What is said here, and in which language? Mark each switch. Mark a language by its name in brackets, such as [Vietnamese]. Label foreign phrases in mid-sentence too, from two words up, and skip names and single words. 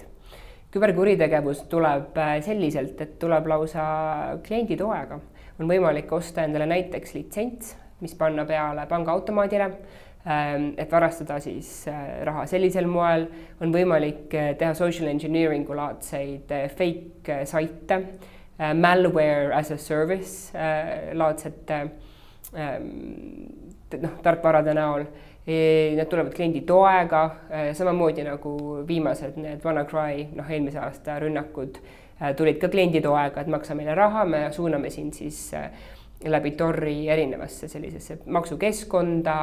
[Estonian] Küberkuritegevus tuleb selliselt, et tuleb lausa klienditoega. On võimalik osta endale näiteks litsents, mis panna peale pangaautomaadile, et varastada siis raha sellisel moel. On võimalik teha [English] social engineeringu [Estonian] laadseid fake saite, [English] malware as a service [Estonian] laadsete tarkvarade näol. Need tulevad kliendi toega, samamoodi nagu viimased need WannaCry, eelmise aasta rünnakud tulid ka klienditoega, et maksa meile raha, me suuname sind siis läbi Torri erinevasse sellisesse maksukeskkonda.